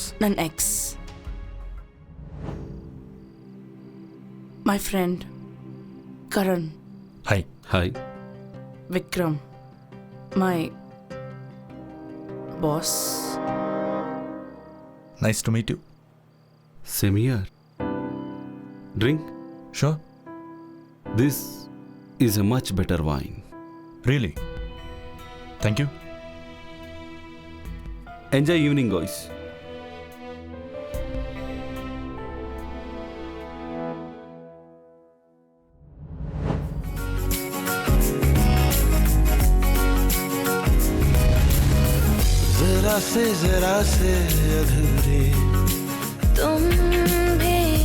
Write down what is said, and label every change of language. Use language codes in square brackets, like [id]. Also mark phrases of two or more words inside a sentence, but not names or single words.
[en] ನನ್ನ ex, my friend Karan. ಹಾಯ್. ಹಾಯ್. Vikram my boss. Nice to meet you. Same here. Drink? ಶೋರ್. This is a much better wine. Really? Thank you. Enjoy evening guys. [hi] जरा से अधूरे तुम भी,